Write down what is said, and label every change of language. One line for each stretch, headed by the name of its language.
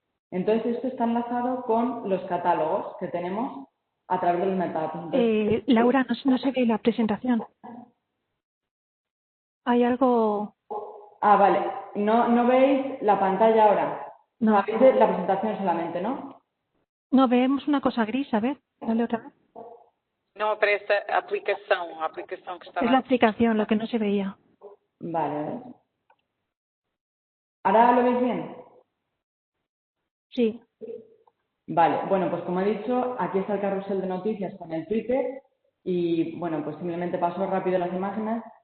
Spanish: Entonces esto está enlazado con los catálogos que tenemos a través de los metadatos. Laura, no se ve la presentación. Hay algo... Ah, vale. ¿No veis la pantalla ahora? No. Veis la presentación solamente, ¿no? No, vemos una cosa gris, a ver, dale otra vez.
Portuguese: Não aparece a aplicação que estava...
Spanish: Es la aplicación, lo que no se veía. Vale, a ver. ¿Ahora lo veis bien? Sí. Vale, bueno, pues como he dicho, aquí está el carrusel de noticias con el Twitter y, bueno, pues simplemente paso rápido las imágenes.